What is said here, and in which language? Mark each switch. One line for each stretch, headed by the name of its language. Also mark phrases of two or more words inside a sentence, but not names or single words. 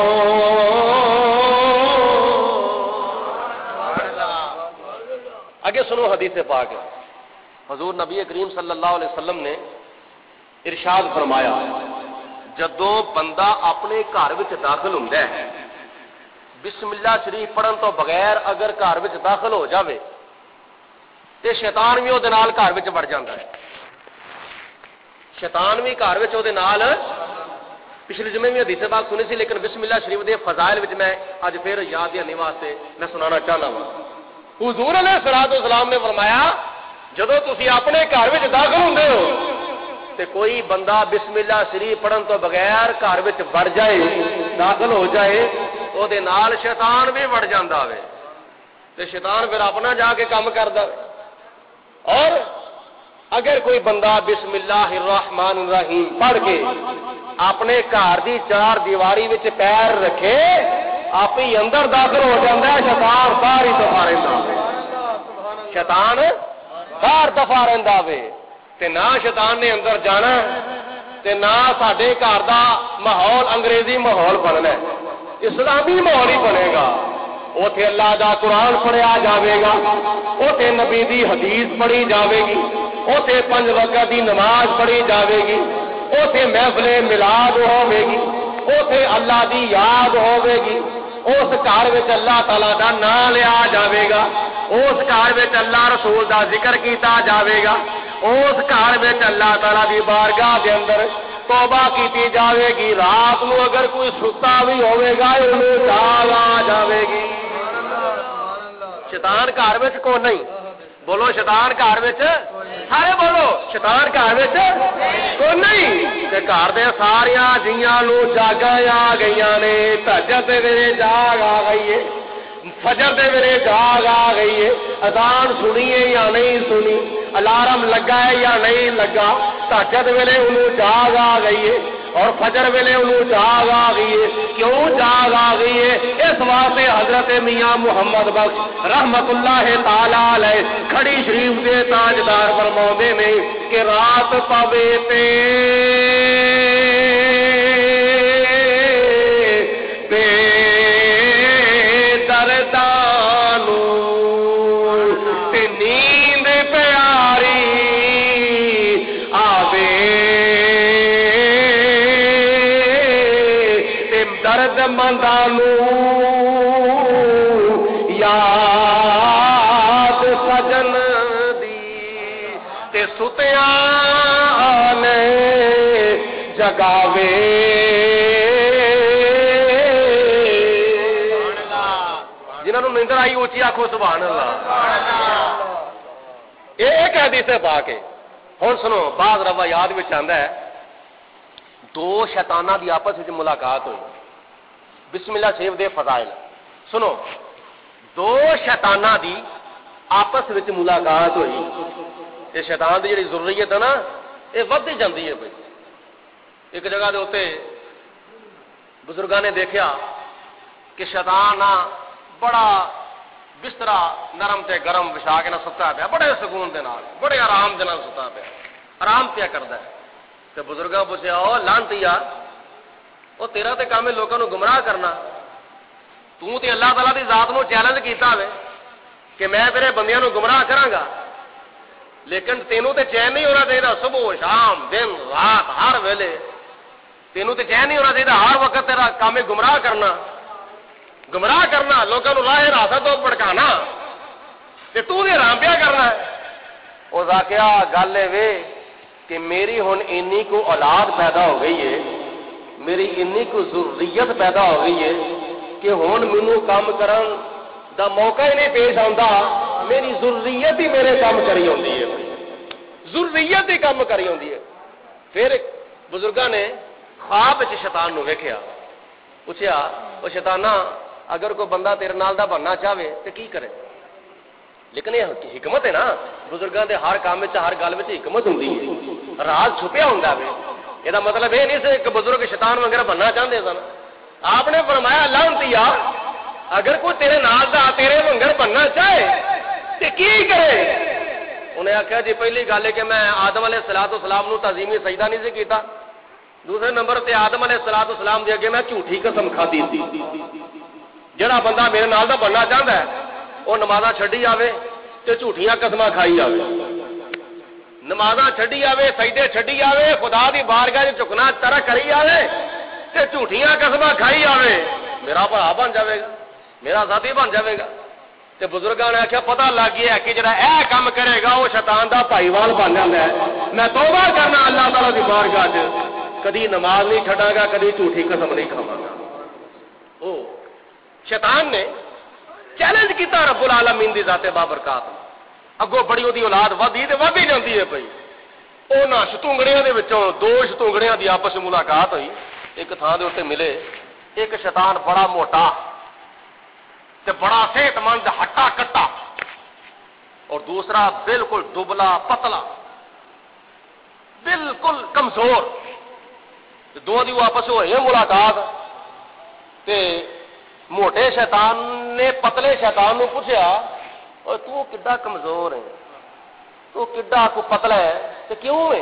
Punjabi: آگے سنو حدیث پاک، حضور نبی کریم
Arabic: صلی اللہ علیہ وسلم
Punjabi: نے ارشاد فرمایا، جدوں بندہ اپنے گھر وچ داخل ہوندا ہے، بسم اللہ شریف پڑھن تو بغیر اگر گھر وچ داخل ہو جاوے تے شیطان بھی وہ نال گھر وچ وڑ جاندا ہے، شیطان بھی گھر وچ وہ نال۔ پچھلے جمعے میں حدیث پاک سنی سی، لیکن بسم اللہ شریف دے فضائل وچ میں اج پھر یاد دلانے واسطے میں سنانا چاہنا ہوں۔ حضور
Arabic: علیہ الصلوۃ والسلام
Punjabi: نے فرمایا، جدوں تسی اپنے گھر وچ داخل ہوندے ہو تے کوئی بندہ بسم اللہ شریف پڑھن تو بغیر گھر وچ وڑ جائے، داخل ہو جائے، او دے نال شیطان بھی وڑ جاندا ہوے تے شیطان پھر اپنا جا کے کام کردا ہے۔ اور اگر کوئی بندہ
Arabic: بسم اللہ الرحمن الرحیم
Punjabi: پڑھ کے اپنے گھر دی چار دیواری وچ پیر رکھے،
Urdu: آپ ہی اندر داخل ہو جاتا ہے،
Punjabi: شیطان باہر ہی دفاع رہندا ہے، شیطان باہر دفاع رہندا ہے تے نہ شیطان نے اندر جانا تے نہ ساڈے گھر دا ماحول انگریزی ماحول بننا ہے، اسلامی ماحول ہی بنے گا۔ اوتھے اللہ دا قرآن پڑھیا جاوے گا، اوتھے نبی دی حدیث پڑھی جاوے گی، اوتھے 5 وقت دی نماز پڑھی جاوے گی، اوتھے محفل میلاد ہوے گی، اوتھے اللہ دی یاد ہوے گی، اس گھر وچ اللہ تعالیٰ دا نام لیا جاوے گا، اس گھر وچ اللہ رسول دا ذکر کیتا جاوے گا، اس گھر وچ اللہ تعالیٰ دی بارگاہ دے اندر توبہ کیتی جاوے گی، رات نو اگر کوئی ستا بھی ہوے گا انہوں جاگ آ جاوے گی۔ شیطان گھر وچ کو نہیں، بولو شیطان گھر وچ، سارے بولو شیطان گھر وچ کو نہیں، تے گھر دے ساریاں جیاں نو جاگاں آ گئیاں نے، تہجد دے ویلے جاگ آ گئی ہے، فجر دے ویلے جاگ آ گئی ہے، اذان سنی ہے یا نہیں سنی، الارم لگا ہے یا نہیں لگا، تہجد ویلے انہوں جاگ آ گئی ہے اور فجر ویلے انہوں جاگ آ گئی ہے۔ کیوں جاگ آ گئی ہے؟ اس واسطے حضرت میاں محمد بخش
Arabic: رحمت اللہ تعالی علیہ
Punjabi: کھڑی شریف دے تاجدار فرماؤندے نے کہ رات پاوے تے بے دردانو تے نیند پیاری آوے تے درد مندانو یاد سجن دی تے ستیاں نے جگاوے۔ جنہوں نے نیندر آئی اونچی آکھو
Arabic: سبحان اللہ۔
Punjabi: ایک حدیث پاک ہے، ہن سنو، بعض روایات وچ آندا ہے دو شیطاناں دی آپس وچ ملاقات ہوئی، بسم اللہ شریف دے فضائل سنو، دو شیطاناں دی آپس وچ ملاقات ہوئی، یہ شیطان دی جڑی ضروریت ہے نا یہ ودی جاندی ہے بھائی، ایک جگہ دے اوتے بزرگاں نے دیکھا کہ شیطان بڑا بسترا نرم تے گرم بچھا کے نہ ستا پیا، بڑے سکون دے نال، بڑے آرام دے نال ستا پیا، آرام پیا کردا ہے۔ تے بزرگاں پوچھیا او لانتیا، او تیرا تے کام ہے لوکاں نو گمراہ کرنا، تو تے اللہ تعالیٰ دی ذات نو چیلنج کیتا ہوئے کہ میں میرے بندیاں نو گمراہ کراں گا، لیکن تینوں تے چین نہیں ہونا چاہیے، صبح شام دن رات ہر ویلے تینوں تے چین نہیں ہونا چاہیے، ہر وقت تیرا کام ہے گمراہ کرنا،
Urdu: لوگوں کو راہ راستہ
Punjabi: تو بھڑکانا، تے تو دے رام پیا کرنا ہے۔ اس آخیا گل وے کہ میری ہن اینی کو اولاد پیدا ہو گئی ہے، میری اینی کو ضروریت پیدا ہو گئی ہے کہ ہن مینوں کام کرن دا موقع ہی نہیں پیش آتا، میری ضروریت ہی میرے کام کری ہوندی ہے، ضروریت ہی کام کری ہوندی ہے۔ پھر بزرگاں نے خواب وچ شیطان نو ویکھیا، پوچھیا او شیطانہ اگر کوئی بندہ تیرے نال دا بننا چاہے تے کی کرے؟
Urdu: لیکن یہ حکمت ہے نا،
Punjabi: بزرگاں دے ہر کام وچ ہر گل وچ حکمت ہوندی ہے، راز چھپیا ہوندا ہے۔ یہ مطلب یہ نہیں کہ بزرگ شیطان وغیرہ بننا چاہتے سن، آپ نے فرمایا لعنتیا اگر کوئی تیرے نال دا تیرے وانگر بننا چاہے تے کی کرے؟ انہیں آخیا جی پہلی گل ہے کہ میں آدم
Arabic: علیہ السلام
Punjabi: نو تعظیمی سجدہ نہیں سی کیتا، دوسرے نمبر تے آدم
Arabic: علیہ السلام
Punjabi: دے اگے میں جھوٹھی قسم کھادی سی۔ جڑا بندہ میرے نال دا بننا چاہتا ہے وہ نمازاں چھڈی آوے تے جھوٹیاں قسماں کھائی آوے، نمازاں چھڈی آوے، سجدے چھڈی آوے، خدا دی بارگاہ وچ جھکنا ترک کری آوے تے جھوٹیاں قسماں کھائی آوے، میرا بھرا بن جاوے گا، میرا ذاتی بن جاوے گا۔ تے بزرگاں نے آخیا پتہ لگ گیا کہ جڑا اے کام کرے گا وہ شیطان دا بھائی وال بن جاندا ہے، میں توبہ کرنا اللہ تعالیٰ دی بارگاہ وچ، کدی نماز نہیں چھڈاں گا، کدی جھوٹی قسم نہیں کھاواں گا۔ او شیطان نے چیلنج کیتا
Arabic: رب العالمین
Punjabi: دی ذات بابرکات، اگوں بڑی اودی اولاد ودی تے ودی جاندی ہے پئی۔ انہاں شتونگڑیاں دے وچوں دو شتونگڑیاں دی آپس وچ ملاقات ہوئی، ایک تھاں دے اوتے ملے، ایک شیطان بڑا موٹا تے بڑا صحت مند ہٹا کٹا، اور دوسرا بالکل دبلا پتلا بالکل کمزور، دو دی آپس ہوئی ملاقات تے موٹے شیطان نے پتلے شیطان نو پوچھیا اور تو کڈا کمزور ہے، تو کڈا کو پتلا ہے تے کیوں ہے؟